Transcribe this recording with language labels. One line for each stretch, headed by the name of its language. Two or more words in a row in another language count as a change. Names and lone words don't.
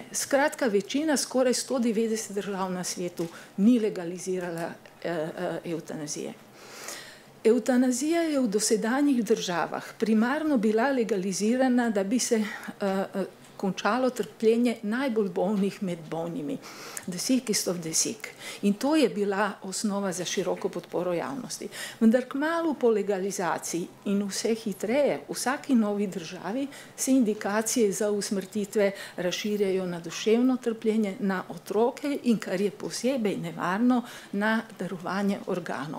Slovenian: Skratka, večina, skoraj 190 držav na svetu ni legalizirala evtanazije. Evtanazija je v dosedanjih državah primarno bila legalizirana, da bi se končalo trpljenje najbolj bolnih med bolnimi.
English: The sickest of the sick.
Slovenian: In to je bila osnova za široko podporo javnosti. Vendar kmalu po legalizaciji in vse hitreje v vsaki novi državi se indikacije za usmrtitve razširjajo na duševno trpljenje, na otroke in, kar je posebej nevarno, na darovanje organov.